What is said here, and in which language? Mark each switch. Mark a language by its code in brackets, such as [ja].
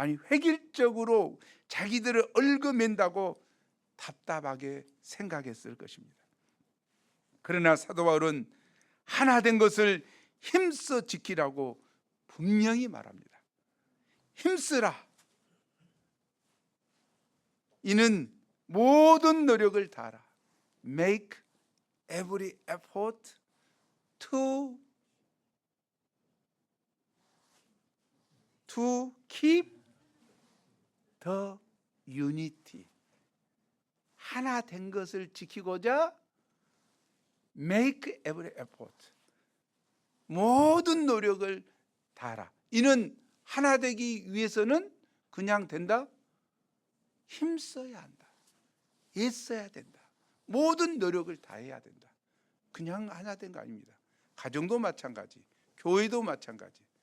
[ko] 획일적으로 자기들을 얽어맨다고 답답하게 생각했을 것입니다. 그러나 사도 바울은 하나된 것을 힘써 지키라고 분명히 말합니다. 힘쓰라. 이는 모든 노력을 다하라. [en] Make every effort to keep the unity. [ko] 하나 된 것을 지키고자 [en] make every effort. [ko] 모든 노력을 다하라. 이는 하나 되기 위해서는 그냥 된다? 힘써야 한다. 애써야 된다. 모든 노력을 다해야 된다. 그냥 하나 된 거 아닙니다. 가정도 마찬가지, 교회도 마찬가지.